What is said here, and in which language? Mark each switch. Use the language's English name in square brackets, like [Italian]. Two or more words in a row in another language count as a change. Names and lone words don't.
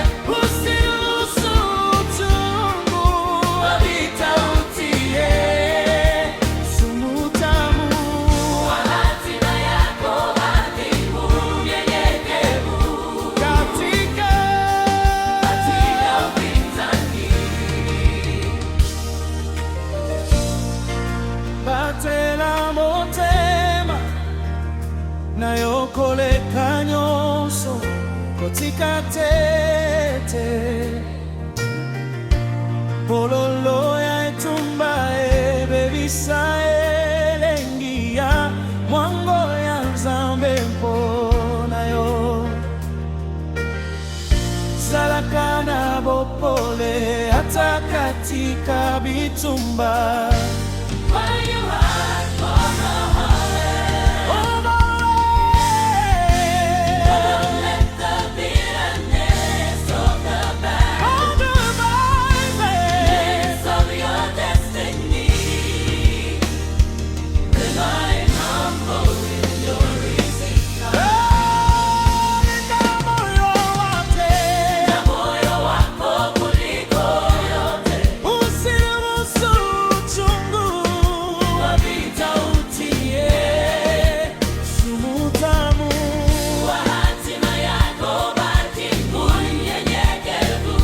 [Swahili] usiruhusu utungu wa vita utie sumu tamu. Kwa hatima yako baki mnyenyekevu. Katika Upinzani. [Lingala] batela motema nayokoleka nyonso kotika tete pololo ya etumba ebebisa elengi ya mwango ya Nzambe mpona yo. Zalaka na bopole [Swahili] hata katika [Lingala] bitumba. [English] While you hide for the heart, don't let the bitterness of the badness of your destiny. Remain humble in your resistance. [Swahili] Na moyo wako kuliko yote. Usiruhusu uchungu Wa vita utie sumu tamu. Kwa hatima yako baki mnyenyekevu.